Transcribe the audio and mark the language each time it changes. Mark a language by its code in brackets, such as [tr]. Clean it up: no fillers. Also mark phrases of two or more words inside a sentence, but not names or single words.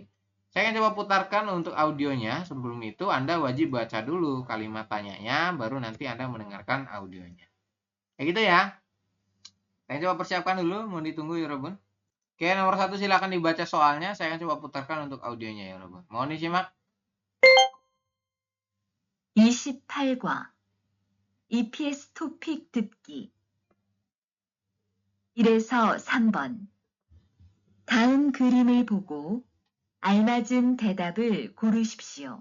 [id] Saya akan coba putarkan untuk audionya. Sebelum itu Anda wajib baca dulu kalimat tanyanya, baru nanti Anda mendengarkan audionya. Kayak gitu ya. Saya coba persiapkan dulu, mau ditunggu ya Robun. Oke, nomor 1 silakan dibaca soalnya. Saya akan coba putarkan untuk audionya ya Robun. Mohon disimak. [ko] 28과 EPS 토픽 듣기 1에서 3번 다음 그림을 보고 알맞은 대답을 고르십시오.